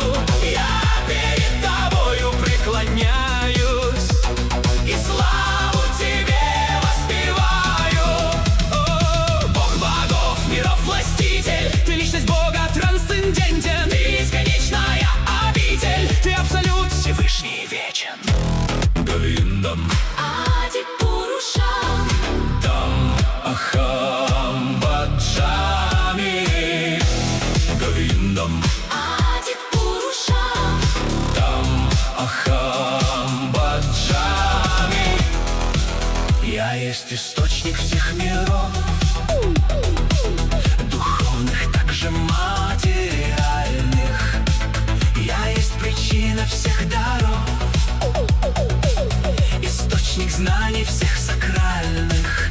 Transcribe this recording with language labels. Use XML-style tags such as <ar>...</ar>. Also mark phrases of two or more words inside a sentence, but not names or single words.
<ru>Я перед тобою преклоняюсь и славу тебе воспеваю. О, Бог богов, миров властитель, ты личность Бога трансцендентен. Ты бесконечная обитель, ты абсолют Всевышний вечен.</ru> <sa>Говиндам, आदि पुरुषम्, तम् अहम् भजामि. Говиндам, आदि पुरुषम्, तम् अहम् भजामि.</sa> <ru>Я есть источник всех миров, духовных, также материальных. Я есть причина всех даров, источник знаний всех сакральных.</ru>